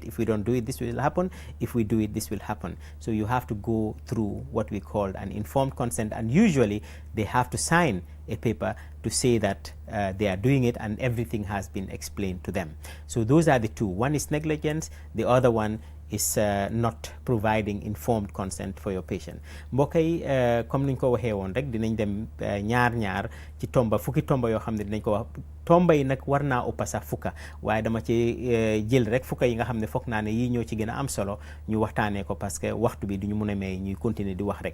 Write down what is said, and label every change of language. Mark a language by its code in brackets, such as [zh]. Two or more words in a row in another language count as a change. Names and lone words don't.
[en] If we don't do it, this will happen. If we do it, this will happen. So you have to go through what we call an informed consent, and usually they have to sign a paper to say that they are doing it and everything has been explained to them. So those are the two. One is negligence, the other one is not providing informed consent for your patient. [wo] mbokk yi comme niñ ko waxee woon rek dinañ dem ñaar ci tomba fukki tomba yoo xam ne dinañ ko wax. tomba yi nag war naa ëpp sax fukka, waaye dama ci jël rek fukka yi nga xam ne foog naa ne yii ñoo ci gën a am solo ñu waxtaanee ko, parce que waxtu bi duñu mun a may ñuy continuer di wax rek.